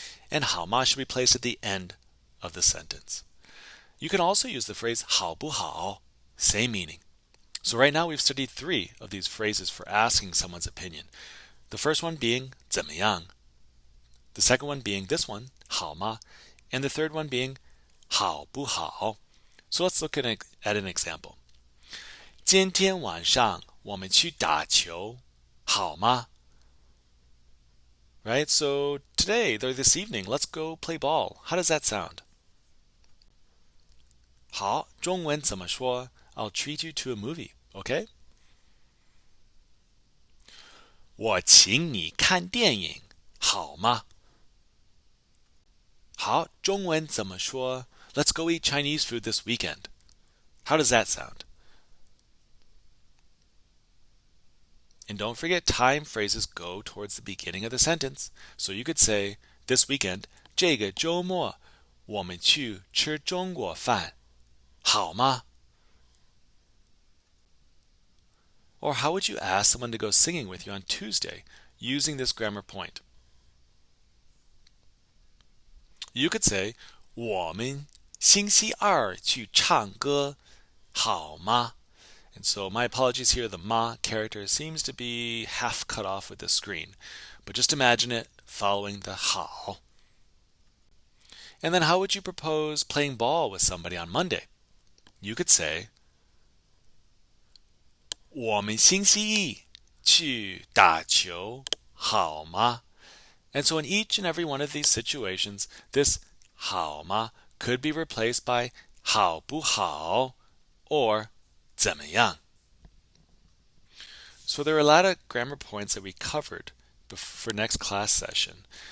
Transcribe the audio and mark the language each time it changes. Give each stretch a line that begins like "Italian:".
English: And 好吗 should be placed at the end of the sentence. You can also use the phrase 好不好, same meaning. So right now we've studied 3 of these phrases for asking someone's opinion. The first one being 怎么样, the second one being this one, 好吗, and the third one being 好不好. So let's look at an example.
Chinese: 今天晚上我们去打球，好吗?
English: Right? So today, or this evening, let's go play ball. How does that sound?
Chinese: 好，中文怎么说?
English: I'll treat you to a movie, okay?
Chinese: 我请你看电影，好吗? 好，中文怎么说?
English: Let's go eat Chinese food this weekend. How does that sound? And don't forget, time phrases go towards the beginning of the sentence. So you could say, this weekend,
Chinese: 这个周末我们去吃中国饭，好吗?
English: Or how would you ask someone to go singing with you on Tuesday using this grammar point? You could say,
Chinese: 我们星期二去唱歌，好吗?
English: And so my apologies here, the ma character seems to be half cut off with the screen. But just imagine it following the 好.And then how would you propose playing ball with somebody on Monday? You could say,
Chinese: 我们星期一去打球，好吗?
English: And so in each and every one of these situations, this 好吗 could be replaced by 好不好 or 怎么样? So there are a lot of grammar points that we covered for next class session.